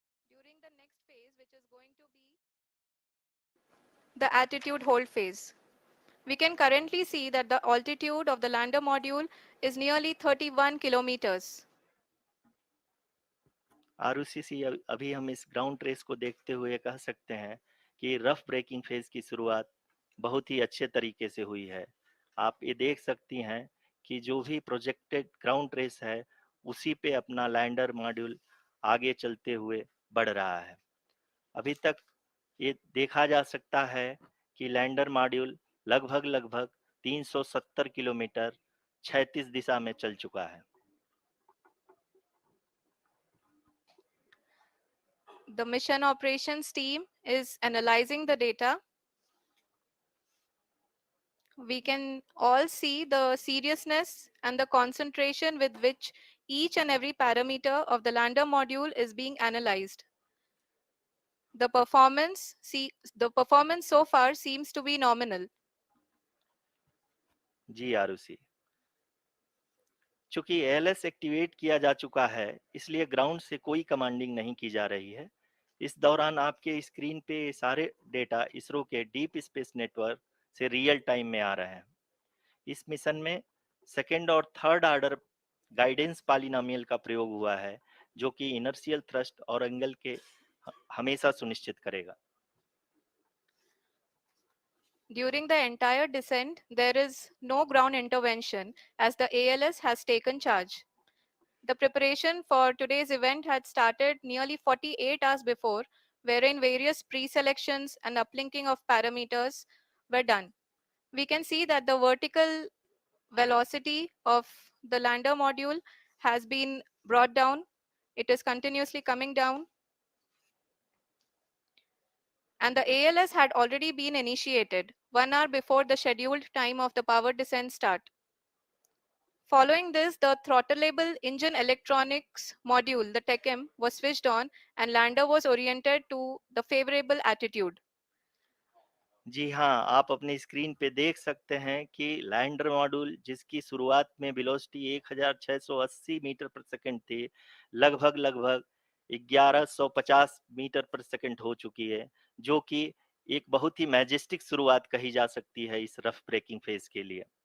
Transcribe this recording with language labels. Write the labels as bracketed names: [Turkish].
[English] During the next phase, which is going to be the attitude hold phase. We can currently see that the altitude of the lander module is nearly 31 kilometers. [Hindi] आरयूसीसी अभी हम इस ground trace को देखते हुए कह सकते हैं कि रफ ब्रेकिंग फेज की शुरुआत बहुत ही अच्छे तरीके से हुई है। आप ये देख सकती हैं कि जो भी प्रोजेक्टेड ग्राउंड ट्रेस है, उसी पे अपना लैंडर मॉड्यूल आगे चलते हुए बढ़ रहा है। अभी तक ये देखा जा सकता है कि लैंडर मॉड्यूल लगभग 370 किलोमीटर क्षैतिज दिशा में चल चुका है। [English] The mission operations team is analyzing the data. We can all see the seriousness and the concentration with which each and every parameter of the lander module is being analyzed. The performance so far seems to be nominal. [Hindi] जी आरुषि, चूंकि ALS activate किया जा चुका है, इसलिए ground से कोई commanding नहीं की जा रही है। इस दौरान आपके स्क्रीन पे सारे डेटा इसरो के डीप स्पेस नेटवर्क से रियल टाइम में आ रहे हैं। इस मिशन में सेकेंड और थर्ड ऑर्डर गाइडेंस पॉलिनोमियल का प्रयोग हुआ है, जो कि इनर्शियल थ्रस्ट और एंगल के हमेशा सुनिश्चित करेगा। [English] During the entire descent, there is no ground intervention as the ALS has taken charge. The preparation for today's event had started nearly 48 hours before, wherein various pre-selections and uplinking of parameters were done. We can see that the vertical velocity of the lander module has been brought down. It is continuously coming down, and the ALS had already been initiated 1 hour before the scheduled time of the power descent start. Following this, the throttleable engine electronics module, the TECM, was switched on and lander was oriented to the favorable attitude. [Hindi] जी हाँ, आप अपनी screen पे देख सकते हैं कि lander module जिसकी शुरुआत में वेलोसिटी 1680 मीटर पर सेकंड थी, लगभग 1150 मीटर पर सेकंड हो चुकी है, जो कि एक बहुत ही मैजेस्टिक शुरुआत कही जा सकती है इस रफ ब्रेकिंग फेज के लिए।